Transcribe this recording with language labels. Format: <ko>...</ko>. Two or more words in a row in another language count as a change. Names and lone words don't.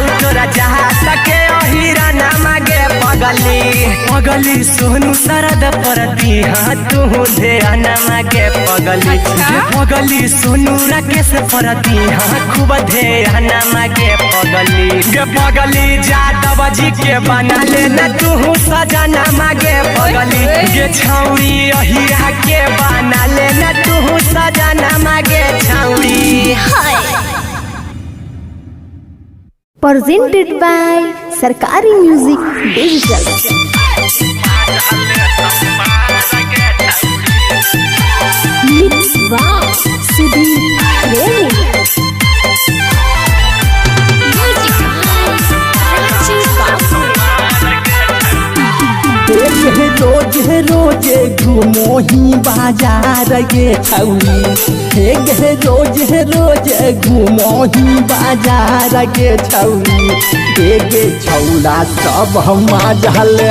<mag>तोरा जात के हीरा ना मागे पगली सोनू सरद परती तू ध्यान मागे पगली सोनू राकेश परती खूब ध्यान मागे पगली जादव जी के बना ले न तू सजना मागे पगली गे छौरी अहिरा के बना ले न तू सजना मागे छौरी</mag> <en>Presented by Sarkari Music Digital. Mixed by Sudeep Remy.</en> <mag>रोज घूमो ही बाजार गे छौरी रोज घूमो ही बाजार गे छौरी गे छौला सब मजा ले</mag>